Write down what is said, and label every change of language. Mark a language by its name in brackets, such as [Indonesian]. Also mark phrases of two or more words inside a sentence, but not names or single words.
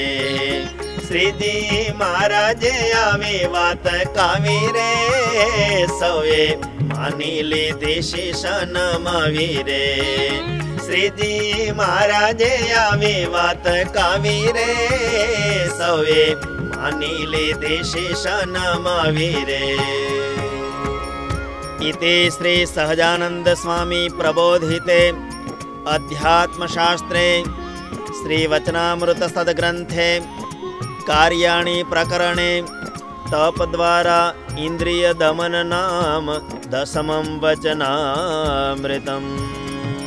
[Gujarati] શ્રીજી મહારાજે આવી વાત કાવી રે, સૌએ માની લીધી શીશ નમાવી રે. શ્રીજી મહારાજે આવી વાત કાવી રે, સૌએ માની લીધી શીશ નમાવી રે. [Sanskrit] इति श्री सहजानंद स्वामी प्रबोधिते अध्यात्मशास्त्रे श्री वचनामृत सद्ग्रंथे कार्याणि प्रकरणे तप द्वारा इंद्रिय दमन नाम 10मं वचनामृतम्।